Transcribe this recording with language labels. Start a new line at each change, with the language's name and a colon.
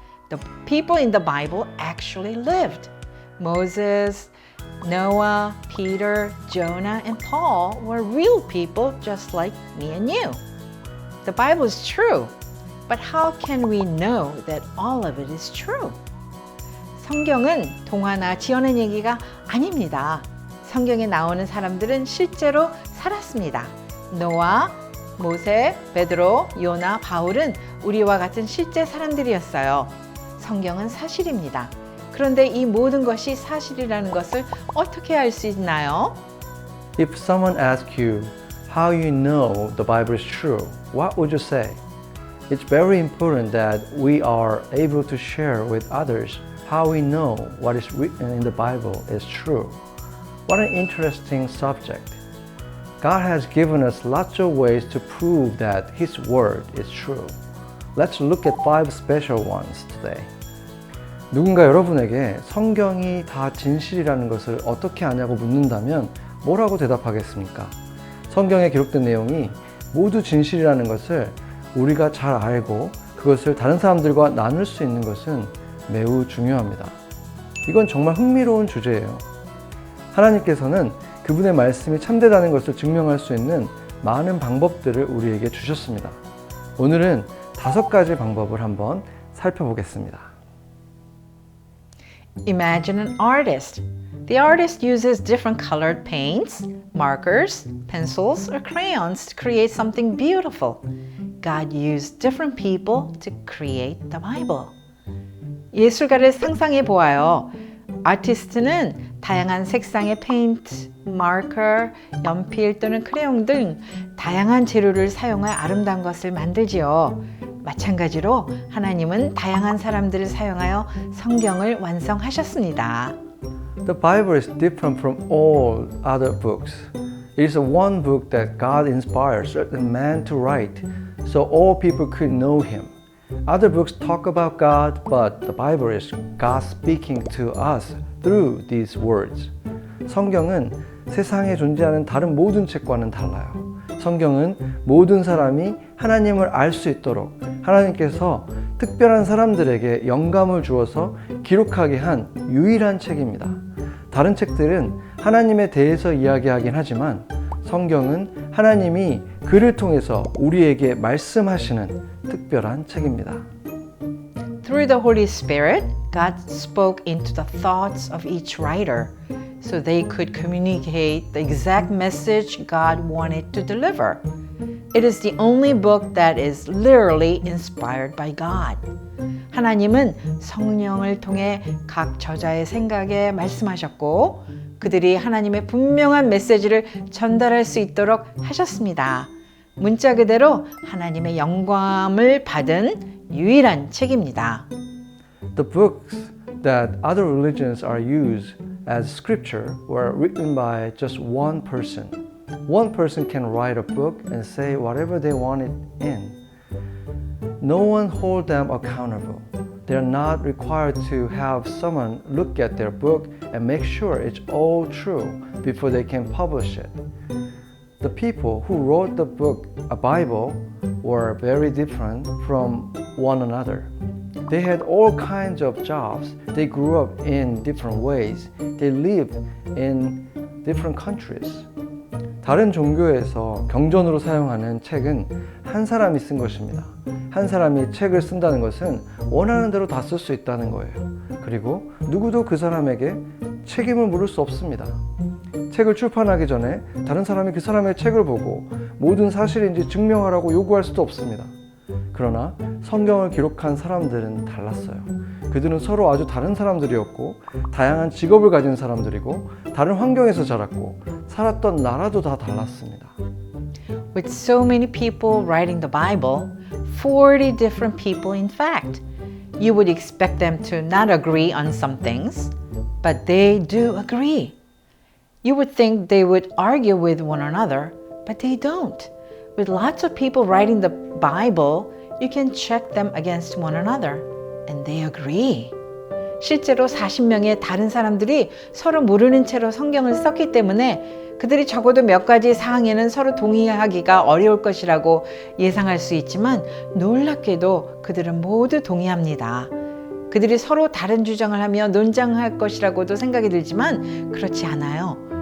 English: The people in the Bible actually lived. Moses, Noah, Peter, Jonah, and Paul were real people just like me and you. The Bible is true, but how can we know that all of it is true?
Korean: 성경은 동화나 지어낸 얘기가 아닙니다. 성경에 나오는 사람들은 실제로 살았습니다. 노아, 모세, 베드로, 요나, 바울은 우리와 같은 실제 사람들이었어요. 성경은 사실입니다. 그런데 이 모든 것이 사실이라는 것을 어떻게 알 수 있나요?
English: If someone asks you how you know the Bible is true, what would you say? It's very important that we are able to share with others how we know what is written in the Bible is true. What an interesting subject. God has given us lots of ways to prove that His Word is true. Let's look at 5 special ones today.
Korean: 누군가 여러분에게 성경이 다 진실이라는 것을 어떻게 아냐고 묻는다면 뭐라고 대답하겠습니까? 성경에 기록된 내용이 모두 진실이라는 것을 우리가 잘 알고 그것을 다른 사람들과 나눌 수 있는 것은 매우 중요합니다. 이건 정말 흥미로운 주제예요. 하나님께서는 그분의 말씀이 참되다는 것을 증명할 수 있는 많은 방법들을 우리에게 주셨습니다. 오늘은 5가지 방법을 한번 살펴보겠습니다.
English: Imagine an artist. The artist uses different colored paints, markers, pencils, or crayons to create something beautiful. God used different people to create the Bible.
Korean: 예술가를 상상해 보아요. 아티스트는 다양한 색상의 페인트, 마커, 연필 또는 크레용 등 다양한 재료를 사용해 아름다운 것을 만들지요. 마찬가지로 하나님은 다양한 사람들을 사용하여 성경을 완성하셨습니다.
English: The Bible is different from all other books. It is one book that God inspired certain man to write, so all people could know Him. Other books talk about God, but the Bible is God speaking to us through these words.
Korean: 성경은 세상에 존재하는 다른 모든 책과는 달라요. 성경은 모든 사람이 하나님을 알 수 있도록 하나님께서 특별한 사람들에게 영감을 주어서 기록하게 한 유일한 책입니다. 다른 책들은 하나님에 대해서 이야기하긴 하지만 성경은 하나님이 그를 통해서 우리에게 말씀하시는 특별한 책입니다.
English: Through the Holy Spirit, God spoke into the thoughts of each writer so they could communicate the exact message God wanted to deliver. It is the only book that is literally inspired by God.
Korean: 하나님은 성령을 통해 각 저자의 생각에 말씀하셨고 그들이 하나님의 분명한 메시지를 전달할 수 있도록 하셨습니다. 문자 그대로 하나님의 영감을 받은 유일한 책입니다.
English: The books that other religions are used as scripture were written by just one person. One person can write a book and say whatever they want it in. No one hold them accountable. They're not required to have someone look at their book and make sure it's all true before they can publish it. The people who wrote the book, a Bible, were very different from one another. They had all kinds of jobs. They grew up in different ways. They lived in different countries.
Korean: 다른 종교에서 경전으로 사용하는 책은 한 사람이 쓴 것입니다. 한 사람이 책을 쓴다는 것은 원하는 대로 다 쓸 수 있다는 거예요. 그리고 누구도 그 사람에게 책임을 물을 수 없습니다. 책을 출판하기 전에 다른 사람이 그 사람의 책을 보고 모든 사실인지 증명하라고 요구할 수도 없습니다. 그러나 성경을 기록한 사람들은 달랐어요. 그들은 서로 아주 다른 사람들이었고 다양한 직업을 가진 사람들이고 다른 환경에서 자랐고 살았던 나라도 다 달랐습니다.
English: With so many people writing the Bible, 40 different people in fact, you would expect them to not agree on some things, but they do agree. You would think they would argue with one another, but they don't. With lots of people writing the Bible, you can check them against one another, and they agree.
Korean: 실제로 40명의 다른 사람들이 서로 모르는 채로 성경을 썼기 때문에 그들이 적어도 몇 가지 사항에는 서로 동의하기가 어려울 것이라고 예상할 수 있지만 놀랍게도 그들은 모두 동의합니다. 그들이 서로 다른 주장을 하며 논쟁할 것이라고도 생각이 들지만 그렇지 않아요.